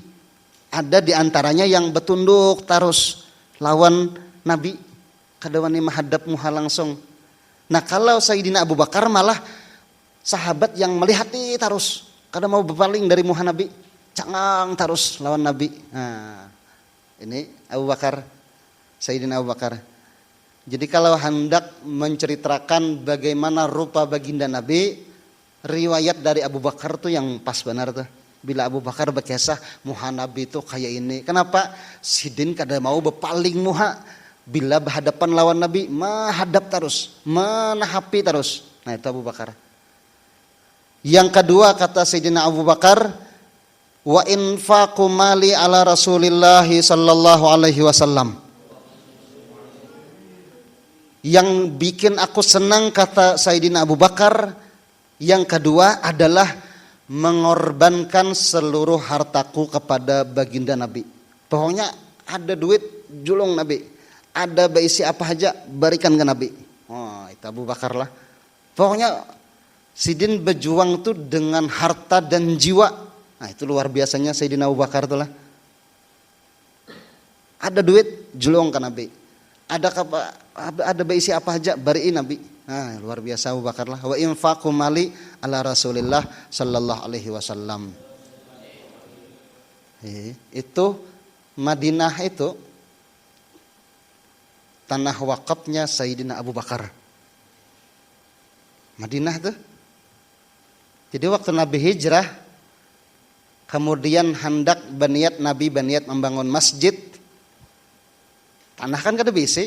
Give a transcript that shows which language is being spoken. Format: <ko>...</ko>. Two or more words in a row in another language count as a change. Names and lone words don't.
<bjn>Ada di antaranya yang betunduk terus lawan Nabi. Kadawani menghadap muha langsung. Nah kalau Sayyidina Abu Bakar malah sahabat yang melihati terus, kada mau berpaling dari muha Nabi, cangang terus lawan Nabi. Nah, ini Abu Bakar, Sayyidina Abu Bakar. Jadi kalau hendak menceritakan bagaimana rupa baginda Nabi, riwayat dari Abu Bakar tuh yang pas benar tuh. Bila Abu Bakar berkisah muha Nabi itu kayak ini. Kenapa? Sidin kada mau berpaling muha. Bila berhadapan lawan Nabi, menghadap terus, menahapi terus. Nah itu Abu Bakar. Yang kedua kata Sayyidina Abu Bakar,</bjn> <ar>وإنفاق مالي على رسول الله صلى الله عليه وسلم.</ar> <id>Yang bikin aku senang kata Sayyidina Abu Bakar, yang kedua adalah mengorbankan seluruh hartaku kepada baginda Nabi.</id> <bjn>Pokoknya ada duit julung Nabi, ada beisi apa aja berikan ke Nabi. Oh, itu Abu Bakar lah. Pokoknya Sidin berjuang tuh dengan harta dan jiwa. Nah, itu luar biasanya Sayyidina Abu Bakar tuh lah. Ada duit julung ke Nabi. Ada beisi apa aja beriin Nabi. Nah, luar biasa Abu Bakar lah.</bjn> <ar>وإنفاق مالي على رسول الله صلى الله عليه وسلم.</ar> <id>Itu Madinah itu tanah wakafnya Sayyidina Abu Bakar.</id> <bjn>Madinah tuh. Jadi waktu Nabi hijrah, kemudian hendak Nabi berniat membangun masjid, tanah kan kada bisi.</bjn>